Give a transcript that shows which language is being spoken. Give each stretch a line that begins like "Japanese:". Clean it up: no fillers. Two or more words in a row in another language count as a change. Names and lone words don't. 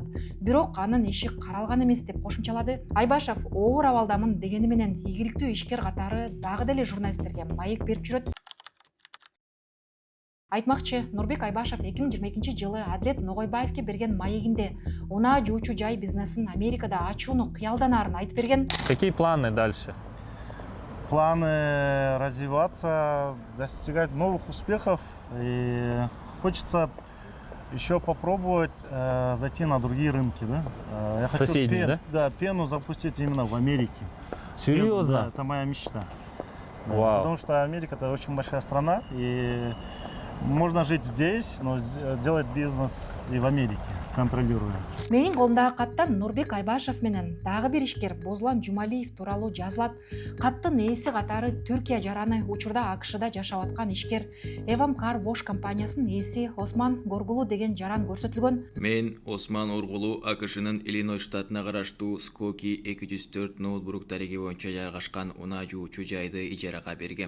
Kyrgyz: Бирок анын иши каралган эмес деп кошумчалады. Айбашев оор абалдамын дегени менен ийгиликтүү ишкер катары дагы деле журналисттерге маек берип жүрөт. Айтмакчы, Нурбек Айбашев 2022 жылы Адлет Ногойбаевке берген маегинде унаа жуучу жай бизнесин Америкада ачууну кыялданарын айтып берген.
Russian: Какие планы дальше? Планы развиваться, достигать новых успехов. И хочется еще попробовать зайти на другие рынки. Да? Я хочу Соседние, да? Да, пену запустить именно в Америке. Серьезно? Да, это моя мечта. Да, Вау. потому что Америка — это очень большая страна, и можно жить здесь, но делать бизнес и в Америке, контролируя.
Kyrgyz: Менин колумдагы катта Нурбек Айбашев менен дагы бир ишкер Бозулан Жумалиев тууралуу жазылат. Каттын ээси катары Түркия жараны учурда АКШда жашап аткан ишкер Evam Car Wash компаниясынын ээси Осман Горгулу деген жаран көрсөтүлгөн. Мен Осман Оргулу АКШнын Иллинойс штатына караштуу Skokie 204 ноутбук дареги боюнча жайгашкан унаа жуучу жайды ижарага бергем.